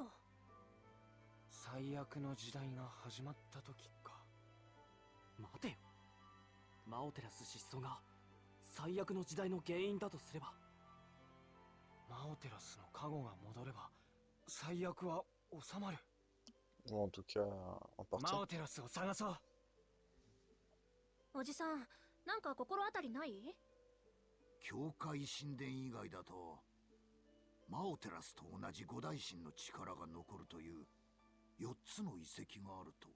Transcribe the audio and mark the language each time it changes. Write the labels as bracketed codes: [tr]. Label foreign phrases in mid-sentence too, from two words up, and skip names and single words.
[ja] 最悪の時代が始まった時か。待てよ。マオテラス失踪が最悪の時代の原因だとすれば、マオテラスの加護が戻れば最悪は収まる。 [fr] Ou en tout cas, en [ja] マ [fr] partie. [ja] オテラスを探そう。おじさん、なんか心当たりない？教会神殿以外だと、マオテラスと同じ五大神の力が残るという4つの遺跡があると。